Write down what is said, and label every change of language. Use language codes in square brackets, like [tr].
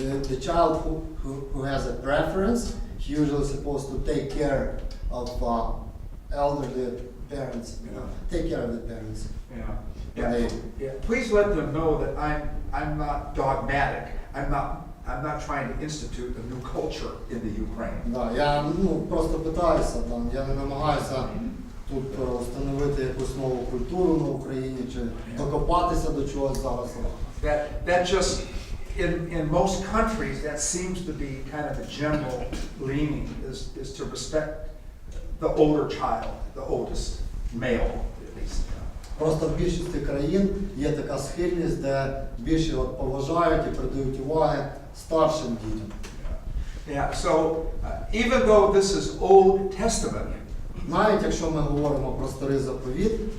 [en] The child who has a preference, he usually supposed to take care of elderly parents, take care of the parents. Yeah, yeah. Please let them know that I'm not dogmatic. I'm not trying to institute a new culture in the Ukraine. [uk] Да, я просто питаюся, там, я не намагаюся тут встановити якусь нову культуру на Україні чи докопатися до чогось зараз. [en] That just in most countries that seems to be kind of a general leaning is to respect the older child, the oldest male at least. [uk] Просто в більшості країн є така схильність, де більше от поважають і придають уваги старшим дітям. [en] Yeah, so even though this is Old Testament, [uk] Навіть якщо ми говоримо про старий заповіт,